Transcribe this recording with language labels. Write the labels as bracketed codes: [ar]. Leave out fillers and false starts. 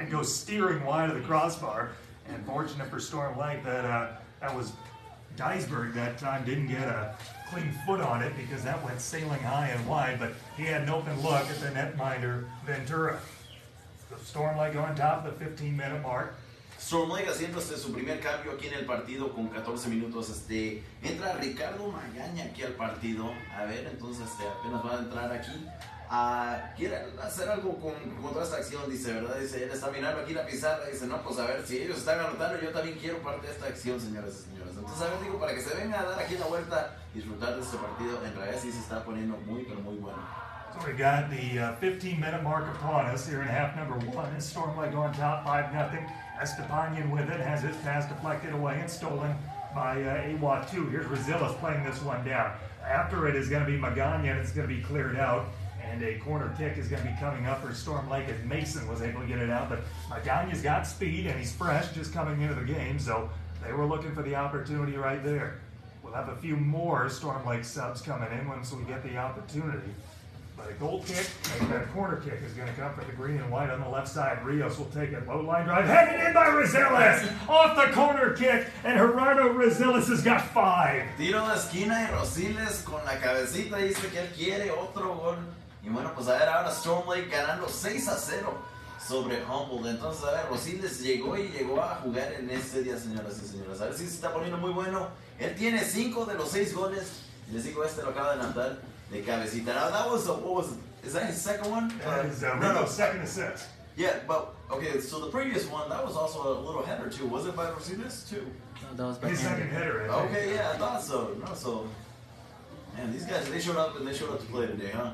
[en] It goes steering wide of the crossbar. And fortunate for Storm Lake that that was Dysberg that time. Didn't get a clean foot on it because that went sailing high and wide. But he had an open look at the netminder Ventura. So Storm Lake on top of the 15-minute mark. [es] Storm Lake haciendo su primer cambio aquí en el partido con 14 minutos. Entra Ricardo Magaña aquí al partido. A ver, entonces apenas va a entrar aquí. Quiere hacer algo contra esta acción, dice, ¿verdad? Dice, él está mirando aquí la pizarra. Dice, no, pues a ver, si ellos están anotando, yo también quiero parte de esta acción, señoras y señores. Entonces, a ver, digo, para que se venga a dar aquí la vuelta y disfrutar de este partido, en realidad sí se está poniendo muy, pero muy bueno. [en] So we got the 15-minute mark upon us here in half number 1. And Storm Lake on top, 5-0. Estepanian with it, has his pass deflected away and stolen by AWA2. Here's Rosiles playing this one down. After it is going to be Magana, and it's going to be cleared out. And a corner kick is going to be coming up for Storm Lake as Mason was able to get it out. But Magana's got speed, and he's fresh, just coming into the game. So they were looking for the opportunity right there. We'll have a few more Storm Lake subs coming in once we get the opportunity. But a goal kick, and a corner kick is going to come for the green and white on the left side. Rios will take it. Low line drive, headed in by Rosiles. Off the corner kick, and Gerardo Rosiles has got 5. [es] Tiro de esquina y Rosiles con la cabecita dice que él quiere otro gol. Y bueno, pues a ver, ahora Storm Lake ganando 6-0 sobre Humboldt. Entonces, a ver, Rosiles llegó a jugar en este día, señoras y señores. A ver si se está poniendo muy bueno. Él tiene 5 de los 6 goles. Y les digo, lo acaba de anotar de cabecita. [en] Now, that was, is that his second one? That is Rico's second assist. Yeah, but, okay, so the previous one, that was also a little header too. Was it by Rosiles too? No, that was by His second header, I think. Okay, yeah, I thought so. No, so, man, these guys, they showed up to play today, huh?